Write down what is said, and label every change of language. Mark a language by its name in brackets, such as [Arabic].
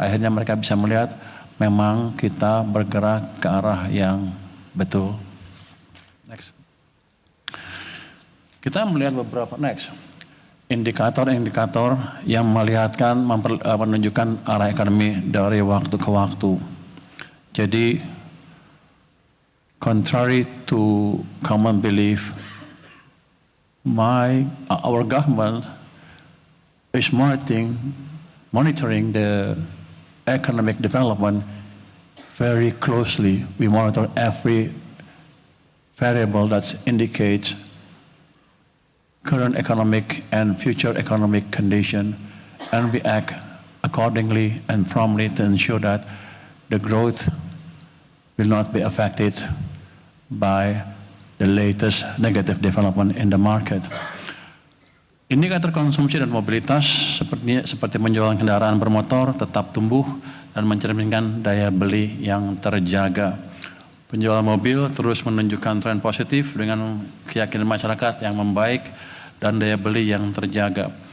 [Indonesian] Akhirnya mereka bisa melihat memang kita bergerak ke arah yang betul. Next. Kita melihat beberapa indikator-indikator yang menunjukkan arah ekonomi dari waktu ke waktu. [English] Jadi contrary to common belief, our government is monitoring the economic development very closely. We monitor every variable that indicates current economic and future economic condition, and we act accordingly and promptly to ensure that the growth will not be affected by the latest negative development in the market. [Indonesian] Indikator konsumsi dan mobilitas seperti penjualan kendaraan bermotor tetap tumbuh dan mencerminkan daya beli yang terjaga. Penjualan mobil terus menunjukkan tren positif dengan keyakinan masyarakat yang membaik dan daya beli yang terjaga.